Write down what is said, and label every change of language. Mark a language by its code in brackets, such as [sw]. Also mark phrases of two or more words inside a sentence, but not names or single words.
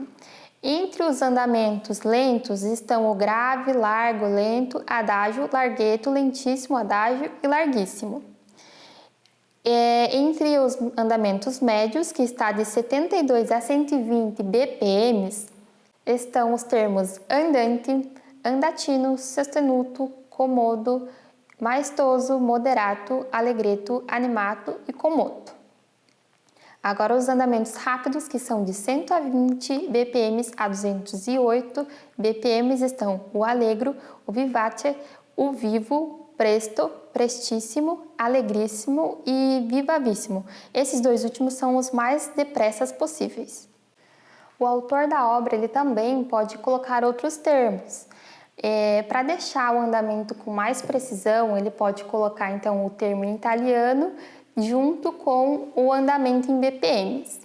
[pt] Entre os andamentos lentos estão o grave, largo, lento, adágio, larghetto, lentíssimo, adágio e larguíssimo. Entre os andamentos médios, que está de 72 a 120 BPMs, estão os termos andante, andatino, sostenuto, comodo, maestoso, moderato, allegretto, animato e com moto. Agora os andamentos rápidos, que são de 120 bpm a 208 bpm, estão o allegro, o vivace, o vivo, presto, prestissimo, allegrissimo e vivavissimo. Esses dois últimos são os mais depressas possíveis. O autor da obra ele também pode colocar outros termos. Para deixar o andamento com mais precisão, ele pode colocar então o termo em italiano junto com o andamento em BPMs.